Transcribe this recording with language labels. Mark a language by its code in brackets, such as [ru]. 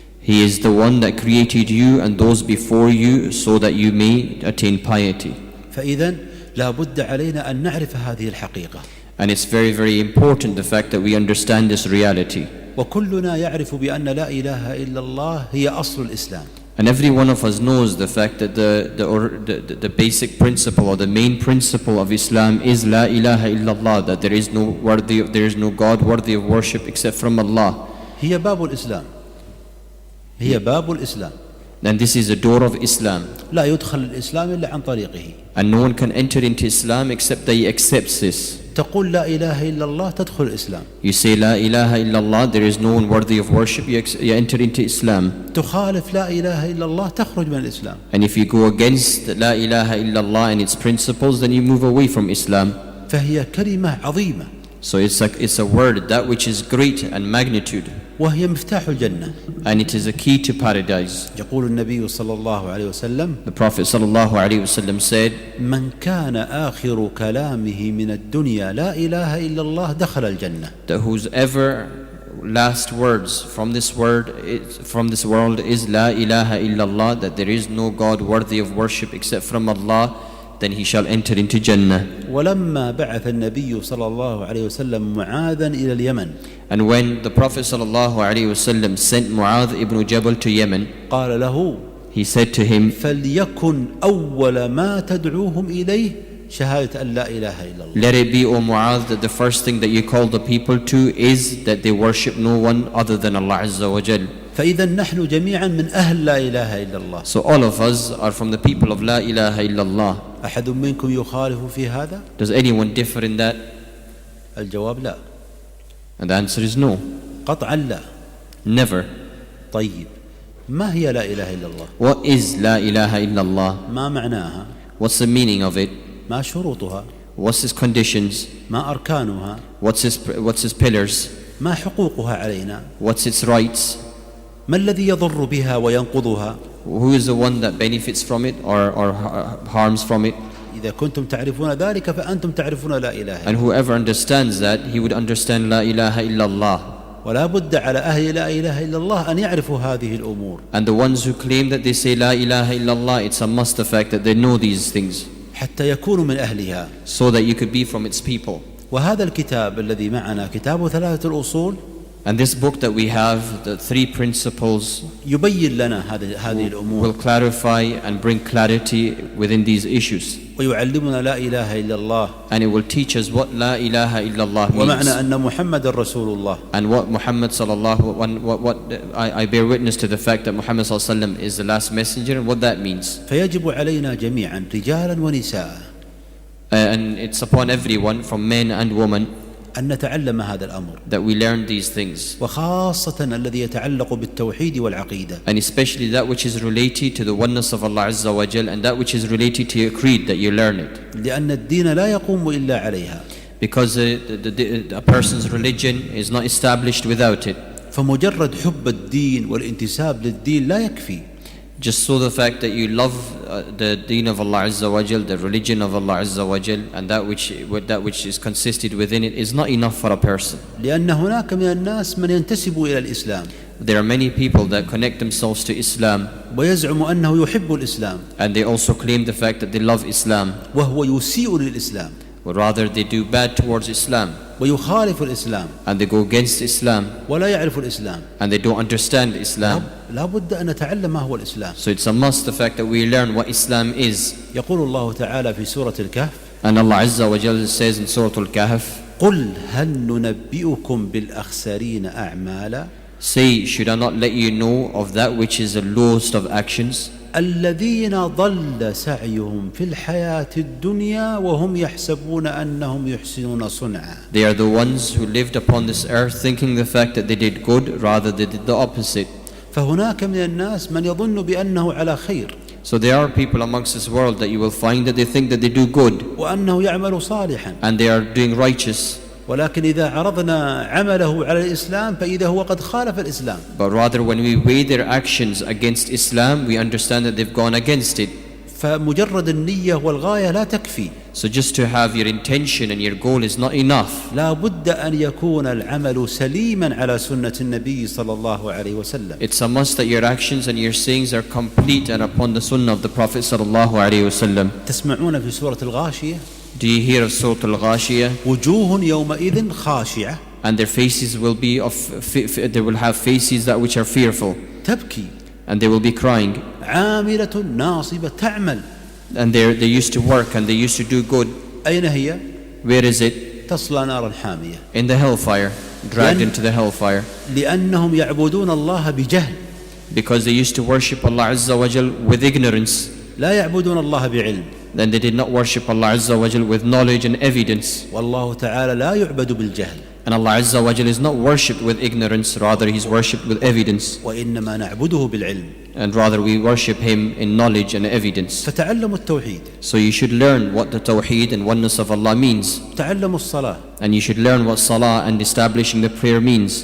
[en] He is the one that created you and those before you so that you may attain piety. [ar] فإذن لا بد علينا أن نعرف هذه الحقيقة. [en] And it's very, very important, the fact that we understand this reality. [ar] وكلنا يعرف بأن لا إله إلا الله هي أصل الإسلام. [en] And every one of us knows the fact that the basic principle or the main principle of Islam is [ar] La ilaha illallah, [en] that there is no God worthy of worship except from Allah. [ar] هي باب الإسلام. هي باب الإسلام. [en] And this is the door of Islam. [ar] لا يدخل الإسلام إلا عن طريقه. [en] And no one can enter into Islam except that he accepts this. [ar] تقول لا إله إلا الله تدخل الإسلام. [en] You say [ar] La ilaha illallah, [en] there is no one worthy of worship, you enter into Islam. [ar] تخالف لا إله إلا الله تخرج من الإسلام. [en] And if you go against [ar] La ilaha illallah [en] and its principles, then you move away from Islam. [ar] فهي كلمة عظيمة. [en] So it's a word, that which is great and magnitude. [ar] وهي مفتاح الجنة. [en] And it is a key to paradise. [ar] يقول النبي صلى الله عليه وسلم [en] The Prophet sallallahu alaihi wasallam said, [ar] من كان آخر كلامه من الدنيا لا إله إلا الله دخل الجنة. [en] that whosever last words from this world is [ar] La ilaha illallah, [en] that there is no God worthy of worship except from Allah, then he shall enter into Jannah. [ar] ولما بعث النبي صلى الله عليه وسلم معاذا إلى اليمن. [en] And when the Prophet sallallahu alaihi wasallam sent Mu'adh ibn Jabal to Yemen, [ar] قال له [en] he said to him, [ar] فليكن أول ما تدعوهم إليه شهادة أن لا إله إلا الله. [en] let it be, O Mu'adh, that the first thing that you call the people to is that they worship no one other than Allah Azza wa Jal. [ar] فإذا نحن جميعا من أهل لا إله إلا الله. [en] So all of us are from the people of [ar] La ilaha illallah. أحد منكم يخالف في هذا؟ [en] Does anyone differ in that? [ar] الجواب لا. [en] And the answer is no. [ar] قطعا لا. [en] Never. [ar] طيب ما هي لا إله إلا الله؟ [en] What is [ar] La ilaha illallah? ما معناها؟ [en] What's the meaning of it? [ar] ما شروطها؟ [en] What's its conditions? [ar] ما أركانها؟ [en] What's its pillars? [ar] ما حقوقها علينا؟ [en] What's its rights? [ar] ما الذي يضر بها وينقضها؟ [en] Who is the one that benefits from it or harms from it? [ar] إذا كنتم تعرفون ذلك فأنتم تعرفون لا إله إلا [en] And [ar] الله. [en] whoever understands that, he would understand [ar] La ilaha illallah. ولا بد على أهل لا إله إلا الله أن يعرفوا هذه الأمور. [en] And the ones who claim that they say [ar] La ilaha illallah, [en] it's a must the fact that they know these things, [ar] حتى يكونوا من أهلها. [en] so that you could be from its people. [ar] وهذا الكتاب الذي معنا كتاب ثلاثة الأصول [en] And this book that we have, the 3 principles, [ar] يبين لنا هذه الأمور [en] will clarify and bring clarity within these issues. [ar] ويعلمنا لا إله إلا الله [en] And it will teach us what [ar] La ilaha illallah ومعنى [en] means. [ar] أن محمد رسول الله. [en] And what Muhammad sallallahu, I bear witness to the fact that Muhammad sallallahu alaihi wasallam is the last messenger, and what that means. [ar] فيجب علينا جميعا رجالا ونساء [en] And it's upon everyone, from men and women, [ar] أن نتعلم هذا الأمر. [en] that we learn these things. [ar] وخاصة الذي يتعلق بالتوحيد والعقيدة. [en] And especially that which is related to the oneness of Allah Azza wa Jal, and that which is related to your creed, that you learn it. [ar] لأن الدين لا يقوم إلا عليها. [en] Because a person's religion is not established without it. [ar] فمجرد حب الدين والانتساب للدين لا يكفي. [en] Just so the fact that you love the deen of Allah Azza wa Jal, the religion of Allah Azza wa Jal, and that which is consisted within it is not enough for a person. [ar] لأن هناك من الناس من ينتسب إلى الإسلام. [en] There are many people that connect themselves to Islam, [ar] ويزعم أنه يحب الإسلام. [en] and they also claim the fact that they love Islam, [ar] وهو يسيء للإسلام. [en] but rather they do bad towards Islam, [ar] ويخالف الإسلام. [en] and they go against Islam, [ar] ولا يعرف الإسلام. [en] and they don't understand Islam. [ar] لا بد أن نتعلم ما هو الإسلام. [en] So it's a must the fact that we learn what Islam is. [ar] يقول الله تعالى في سورة الكهف [en] And Allah Azza wa Jal says in Surah Al-Kahf, [ar] قل هل ننبئكم بالأخسرين أعمالا [en] say, should I not let you know of that which is the lowest of actions? [ar] الذين ضل سعيهم في الحياة الدنيا وهم يحسبون أنهم يحسنون صنعا. [en] They are the ones who lived upon this earth thinking the fact that they did good, rather they did the opposite. [ar] فهناك من الناس من يظن بأنه على خير. [en] So there are people amongst this world that you will find that they think that they do good, [ar] وأنه يعمل صالحا. [en] and they are doing righteous. [ar] ولكن إذا عرضنا عمله على الإسلام فإذا هو قد خالف الإسلام. [en] But rather when we weigh their actions against Islam, we understand that they've gone against it. [ar] فمجرد النية والغاية لا تكفي. [en] So just to have your intention and your goal is not enough. [ar] لا بد أن يكون العمل سليما على سنة النبي صلى الله عليه وسلم. [en] It's a must that your actions and your sayings are complete and upon the sunnah of the Prophet sallallahu alaihi wasallam. [ar] تسمعون في سورة الغاشية [en] Do you hear of Surah Al-Ghashiyah? [ar] وجوه يومئذ خاشعة. [en] And their faces will be they will have faces that which are fearful. [ar] تبكي. [en] And they will be crying. [ar] عاملة ناصبة تعمل. [en] And they used to work and they used to do good. [ar] أين هي؟ [en] Where is it? [ar] تصلى نارا حامية. [en] In the hellfire, dragged into the hellfire. [ar] لأنهم يعبدون الله بجهل. [en] Because they used to worship Allah Azza wa Jal with ignorance. [ar] لا يعبدون الله بعلم. [en] Then they did not worship Allah Azza wa Jal with knowledge and evidence. [ar] والله تعالى لا يعبد بالجهل. [en] And Allah Azza wa Jal is not worshipped with ignorance, rather He's worshipped with evidence. [ar] وإنما نعبده بالعلم. [en] And rather we worship Him in knowledge and evidence. [ar] فتعلموا التوحيد. [en] So you should learn what the Tawheed and oneness of Allah means. [ar] تعلموا الصلاة. [en] And you should learn what Salah and establishing the prayer means.